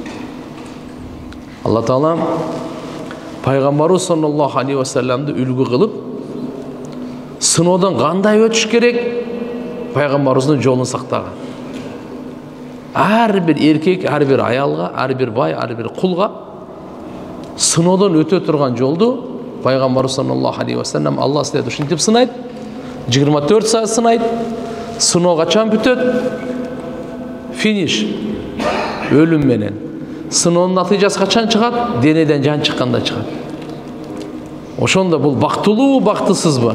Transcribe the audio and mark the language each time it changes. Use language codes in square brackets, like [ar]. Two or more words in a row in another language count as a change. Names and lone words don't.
[ky] Алла Таалам пайгамбарыбыз [ar] صلى الله عليه وسلم [ky] үлгү кылып, сыноодон кандай өтүш керек пайгамбарыбыздын жолун сактаган. Ар бир эркек, ар бир аялга, ар бир бай, ар бир кулга сыноодон өтө турган жолду пайгамбарыбыз [ar] صلى الله عليه وسلم [ky] Алла силерди ушинтип сынайт. 24 saat сынайт. Сыноо качан бүтөт? Финиш. Өлүм менен. Сыноонун натыйжасы качан чыгат? Денеден жан чыкканда чыгат. Ошондо бул бактылуу, бактысызбы?